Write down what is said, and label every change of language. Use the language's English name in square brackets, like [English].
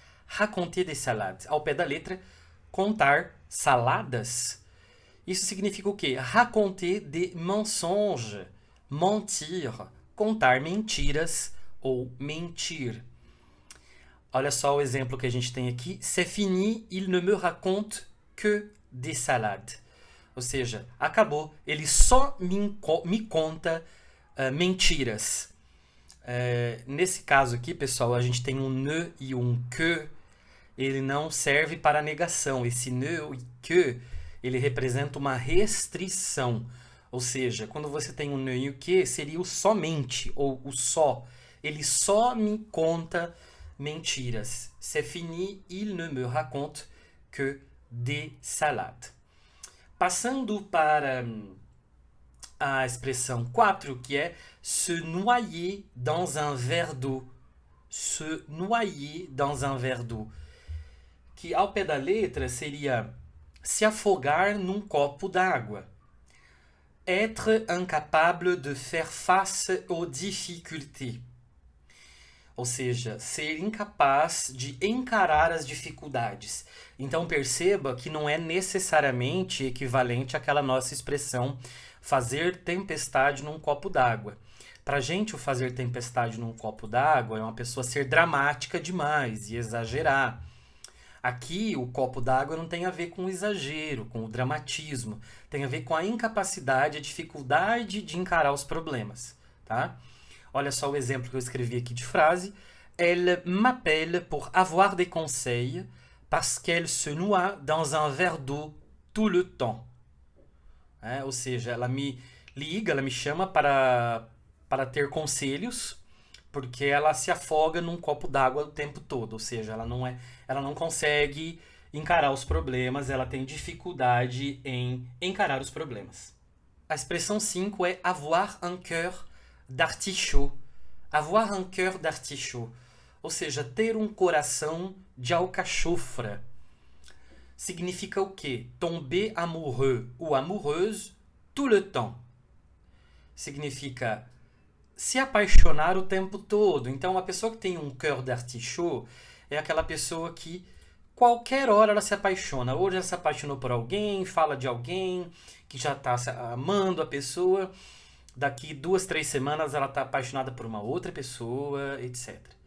[French] Raconter des salades. [Portuguese] Ao pé da letra, contar saladas. Isso significa o quê? [French] Raconter des mensonges. Mentir. [Portuguese] Contar mentiras ou mentir. Olha só o exemplo que a gente tem aqui. [French] C'est fini, il ne me raconte que des salades. [Portuguese] Ou seja, acabou. Ele só me conta mentiras. Nesse caso aqui, pessoal, a gente tem um ne e um que. Ele não serve para negação. Esse ne e que, ele representa uma restrição. Ou seja, quando você tem um ne e o que, seria o somente, ou o só. Ele só me conta mentiras. [French] C'est fini, il ne me raconte que des salades. [Portuguese] Passando para a expressão 4, que é [French] se noyer dans un verre d'eau. Se noyer dans un verre d'eau. [Portuguese] Que ao pé da letra seria se afogar num copo d'água. [French] Être incapable de faire face aux difficultés. [Portuguese] Ou seja, ser incapaz de encarar as dificuldades. Então perceba que não é necessariamente equivalente àquela nossa expressão fazer tempestade num copo d'água. Para a gente, o fazer tempestade num copo d'água é uma pessoa ser dramática demais e exagerar. Aqui, o copo d'água não tem a ver com o exagero, com o dramatismo. Tem a ver com a incapacidade, a dificuldade de encarar os problemas, tá? Olha só o exemplo que eu escrevi aqui de frase. [French] Elle m'appelle pour avoir des conseils parce qu'elle se noie dans un verre d'eau tout le temps. [Portuguese] Ou seja, ela me liga, ela me chama para ter conselhos, porque ela se afoga num copo d'água o tempo todo. Ou seja, ela não consegue encarar os problemas, ela tem dificuldade em encarar os problemas. A expressão 5 é [French] avoir un cœur d'artichaut. Avoir un cœur d'artichaut. [Portuguese] Ou seja, ter um coração de alcachofra. Significa o quê? [French] Tomber amoureux ou amoureuse tout le temps. [Portuguese] Significa se apaixonar o tempo todo. Então, uma pessoa que tem um cœur d'artichaut é aquela pessoa que qualquer hora ela se apaixona. Hoje ela se apaixonou por alguém, fala de alguém que já está amando a pessoa. Daqui 2, 3 semanas ela está apaixonada por uma outra pessoa, etc.